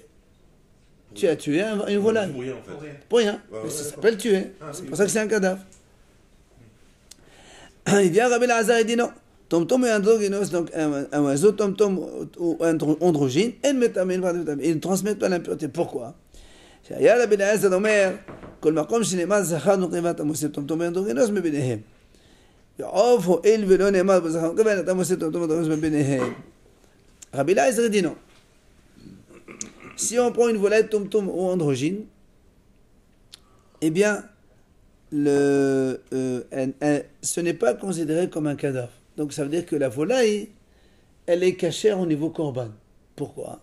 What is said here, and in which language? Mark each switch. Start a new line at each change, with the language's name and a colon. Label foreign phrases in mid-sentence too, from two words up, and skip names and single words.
French: Tu as tué une volaille. Pour rien, en fait. Pour rien. Ouais, Ça s'appelle tuer. Ah, C'est oui. pour ça que c'est un cadavre. Il vient Rabbi Eliezer et dit non. Tomtom et androgynos, donc un oiseau, tomtom ou androgyne, ils ne transmettent pas l'impureté. Pourquoi?
Hebrew: שהיה רבי אליעזר אומר, כל מקום שנאמר זכר נקבה אתה מוסיף טומטום ואנדרוגינוס מביניהם. ועוף הואיל ולא נאמר בזכר נקבה אתה מוסיף טומטום ואנדרוגינוס מביניהם.
French: Rabbi Eliezer dit non. Si on prend une volaille tomtom ou androgyne, eh bien, ce n'est pas considéré comme un cadavre. Donc ça veut dire que la volaille, elle est cachère au niveau korban. Pourquoi?